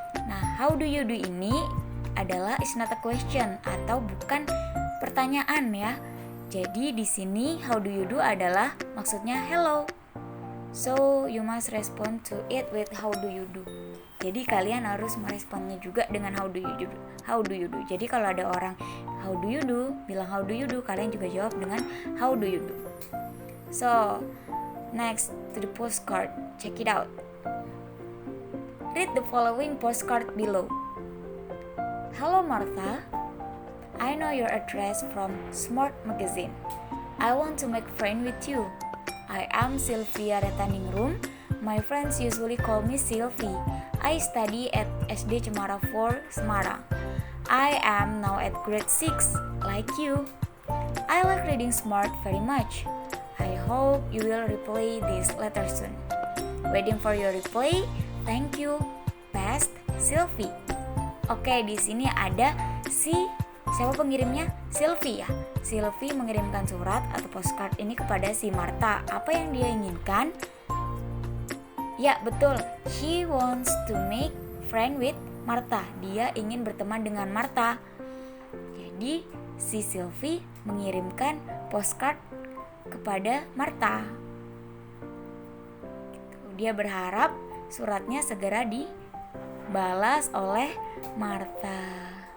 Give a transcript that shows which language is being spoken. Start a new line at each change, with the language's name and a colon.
Indonesian: Nah, how do you do ini adalah
English: is not a question
Indonesian: atau bukan pertanyaan ya. Jadi di sini how do you do adalah maksudnya hello.
English: So you must respond to it with how do you do.
Indonesian: Jadi kalian harus meresponnya juga dengan how do you do. How do you do. Jadi kalau ada orang how do you do, bilang how do you do, kalian juga jawab dengan how do you do.
English: So, next to the postcard. Check it out. Read the following postcard below. Hello Martha, I know your address from Smart Magazine. I want to make friend with you. I am Sylvia Retaning Room. My friends usually call me Sylvie. I study at SD Cemara 4, Semarang. I am now at grade 6, like you. I like reading Smart very much. I hope you will reply this letter soon. Waiting for your reply. Thank you. Best, Sylvie.
Indonesian: Oke, di sini ada siapa pengirimnya? Sylvie ya. Sylvie mengirimkan surat atau postcard ini kepada si Martha. Apa yang dia inginkan? Ya, betul.
English: She wants to make friend with Martha.
Indonesian: Dia ingin berteman dengan Martha. Jadi, si Sylvie mengirimkan postcard kepada Martha. Dia berharap suratnya segera dibalas oleh Martha.